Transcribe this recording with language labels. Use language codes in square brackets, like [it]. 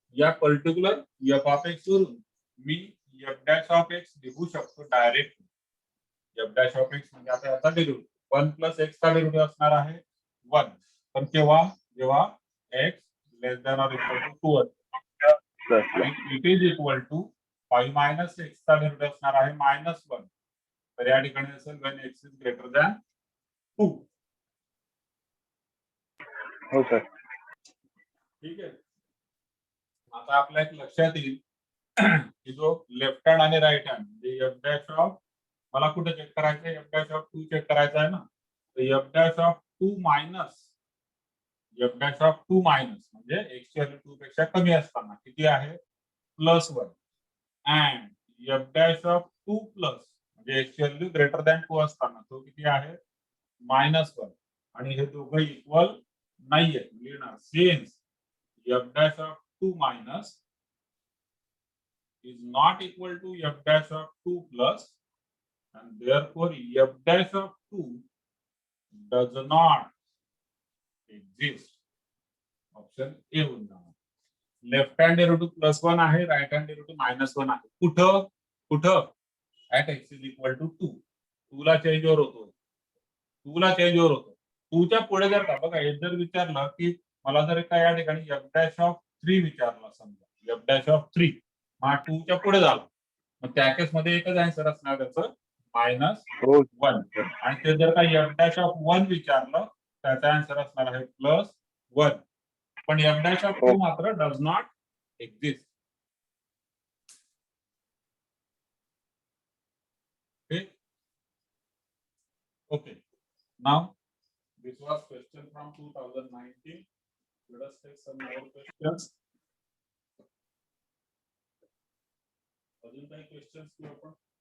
[mr] या particular f of x वरून मी f dash of x लिहू शकतो direct. f dash of x म्हणजे आता याचा डेरिव्हेटिव्ह 1 प्लस x चा डेरिव्हेटिव्ह असणार आहे 1, पण केव्हा, जेव्हा x less than or equal to 2 आणि it is equal to 5 minus x चा डेरिव्हेटिव्ह असणार आहे -1. तर या ठिकाणी असेल when x is greater than 2. हो सर. ठीक आहे. आता आपल्या एक लक्षात येईल की जो लेफ्ट हँड आणि राईट हँड म्हणजे f डॅश ऑफ, मला कुठे चेक करायचं आहे, f डॅश ऑफ 2 चेक करायचं आहे ना, तर f dash of 2 minus f dash of 2 minus म्हणजे x ची व्हॅल्यू 2 पेक्षा कमी असताना किती आहे +1, and F dash of 2 plus म्हणजे एक्स व्हॅल्यू ग्रेटर दॅन 2 असताना तो किती आहे -1 आणि हे दोघं इक्वल नाहीये लिहिणार since F dash of 2 minus [en] is not equal to f dash of 2 plus and therefore f dash of 2 does not exist. [mr] Option A होऊन जाणार लेफ्ट हँड डेरिव्हेटिव्ह +1 आहे राईट हँड डेरिव्हेटिव्ह -1 आहे कुठं कुठं at x is equal to 2 2 ला change over होतो 2 ला change over होतो 2 च्या पुढे जर का बघा हे जर विचारलं की मला जर का या ठिकाणी f dash ऑफ 3 विचारलं समजा f dash ऑफ 3 हा 2 च्या पुढे झाला मग त्या केस मध्ये एकच आन्सर असणार त्याचं हो -1 आणि ते जर का f dash ऑफ 1 विचारलं त्याचा आन्सर असणार आहे +1 पण f dash ऑफ 2 मात्र does not exist [en] okay now this was question from 2019 let us take some more questions [mr] अजून काही क्वेश्चन्स घेऊ आपण